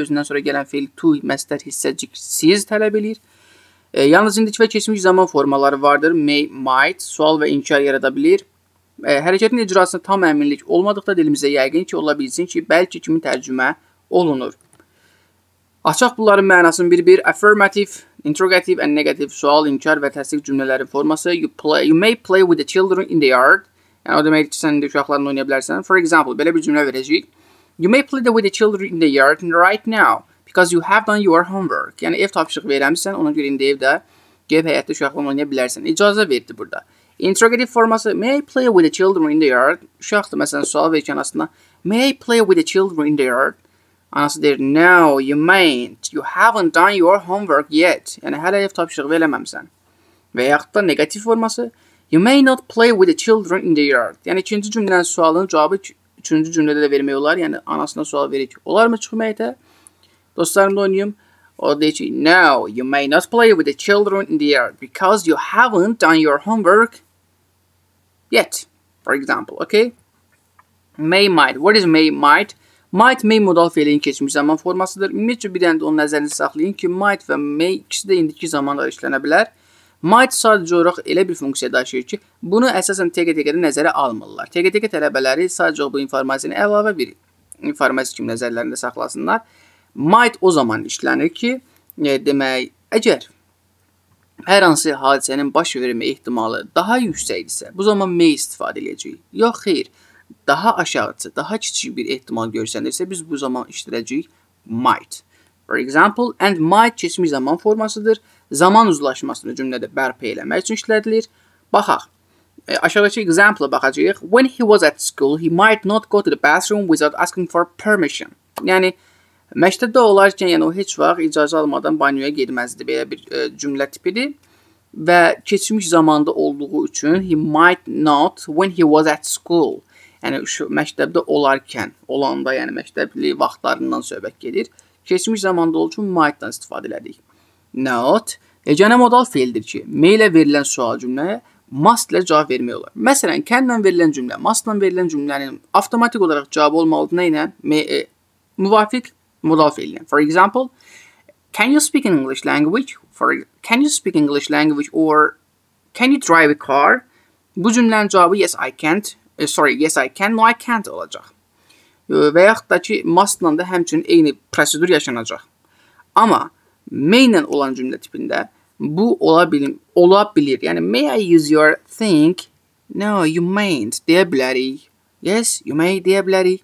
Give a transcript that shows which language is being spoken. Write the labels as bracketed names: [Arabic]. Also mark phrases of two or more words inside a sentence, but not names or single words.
[Azerbaijani] Özündən sonra gələn feil to, məsdər, hissəciksiz tələb edir. Yalnız indiki və keçmiş zaman formaları vardır. May, might, sual və inkar yarada bilir. Hərəkətin icrasına tam əminlik olmadıqda dilimizə yəqin ki, ola bilsin ki, bəlkə kimi tərcümə olunur. Açaq bunların mənasının bir [English] affirmative, interrogative and negative [Azerbaijani] sual, inkar və təsdiq cümlələrin forması. [English] You may play with the children in the yard. [Azerbaijani] Yəni, o deməkdir ki, sən də uşaqlarla oynaya bilərsən. [English] For example, [Azerbaijani] belə bir cümlə verəcəyik. [English] You may play with the children in the yard right now because you have done your homework. [Azerbaijani] Yəni, ev tapşırıq verəmsən, ona görə indi evdə gəlib həyətdə uşaqlarla oynaya bilərsən. İcazə verdi burada. Interrogative forması, [English] may I play with the children in the yard? [Azerbaijani] Uşaqdır, məsələn, sual verirkən aslında, [English] may I play with the children in the yard? [Azerbaijani] Anası deyir, [English] no, you mayn't. You haven't done your homework yet. [Azerbaijani] Yəni, hələ ev tapşırıq verəməmsən. Və yaxud da negativ forması, [English] you may not play with the children in the yard. [Azerbaijani] Yəni, ikinci cümlənin sualının cavabı üçüncü cümlədə də vermək olar. Yəni, anasına sual verir ki, olar mı çıxıb həyətə? Dostlarımla oynayım. O deyir ki, [English] no, you may not play with the children in the yard because you haven't done your homework yet, for example, okay? May, might. What is may, might? Might, may [Azerbaijani] modal feilin keçmiş zaman formasıdır. Ümumiyyətcə bir dənə də onun nəzərini saxlayın ki, might və may ikisi də indiki zamanda işlənə bilər. Might sadəcə olaraq elə bir funksiya daşıyır ki, bunu əsasən TQTQ-də nəzərə almırlar. TQTQ tələbələri sadəcə bu informasiyanı əlavə bir informasiya kimi nəzərlərində saxlasınlar. Might o zaman işlənir ki, demək, əgər hər hansı hadisənin baş vermə ehtimalı daha yüksəkdirsə, bu zaman may istifadə edəcəyik. Yox, xeyr, daha aşağısı, daha kiçik bir ehtimal görsənirsə, biz bu zaman işlədəcəyik might. [English] For example, and might [Azerbaijani] keçmiş zaman formasıdır. Zaman uzlaşmasını cümlədə bərpa eləmək üçün işlədilir. Baxaq, aşağıdakı example-a baxacağıq. [English] When he was at school, he might not go to the bathroom without asking for permission. [Azerbaijani] Yəni, məktəbdə olarkən, yəni o heç vaxt icazə almadan banyoya getməzdi. Belə bir cümlə tipidir. Və keçmiş zamanda olduğu üçün [English] he might not when he was at school. [Azerbaijani] Yəni, məktəbdə olarkən, olanda, yəni məktəbli vaxtlarından söhbət gedir. Keçmiş zamanda olduğu üçün might'dan istifadə elədik. Not, yeganə modal feildir ki, may ilə verilən sual cümləyə must ilə cavab vermək olar. Məsələn, can'la verilən cümlə, must'la verilən cümlənin avtomatik olaraq cavabı olmalıdır nə ilə? Müvafiq modal feillə. [English] For example, can you speak English language? Can you speak English language or can you drive a car? [Azerbaijani] Bu cümlənin cavabı [English] yes I can't. Yes I can, no I can't olacaq. [Azerbaijani] Və yaxud da ki, must'la da həmçinin eyni prosedur yaşanacaq. Amma may ilə olan cümlə tipində bu ola bilir. Yəni, [English] may I use your thing? No, you mayn't [Azerbaijani] deyə bilərik. [English] Yes, you may [Azerbaijani] deyə bilərik.